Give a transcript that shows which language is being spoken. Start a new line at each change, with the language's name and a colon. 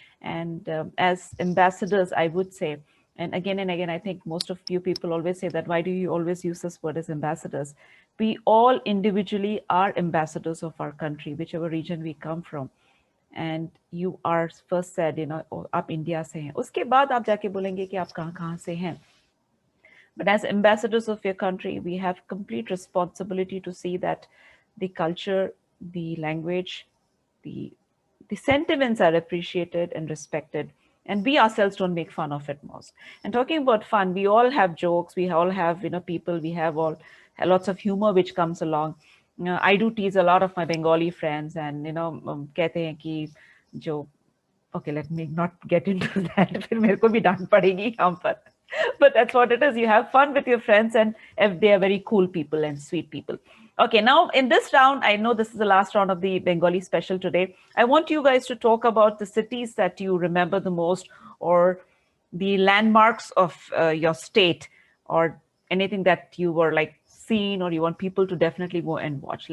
English: And as ambassadors, I would say, and again, I think most of you people always say that, why do you always use this word as ambassadors? We all individually are ambassadors of our country, whichever region we come from. And you are first said, you know, oh,
Hindi: आप India से हैं. उसके बाद आप जाके बोलेंगे कि आप कहाँ से हैं.
English: But as ambassadors of your country, we have complete responsibility to see that the culture, the language, the sentiments are appreciated and respected, and we ourselves don't make fun of it most. And talking about fun, we all have jokes, we all have, you know, people, we have all lots of humor which comes along. You know, I do tease a lot of my Bengali friends, and you know,
Hindi: कहते हैं कि जो,
English: okay, let me not get into that.
Hindi: फिर मेरे को भी डांट पड़ेगी यहाँ पर.
English: But that's what it is. You have fun with your friends, and if they are very cool people and sweet people. Okay, now in this round, I know this is the last round of the Bengali special today. I want you guys to talk about the cities that you remember the most, or the landmarks of your state, or anything that you were like seen, or you want people to definitely go and watch.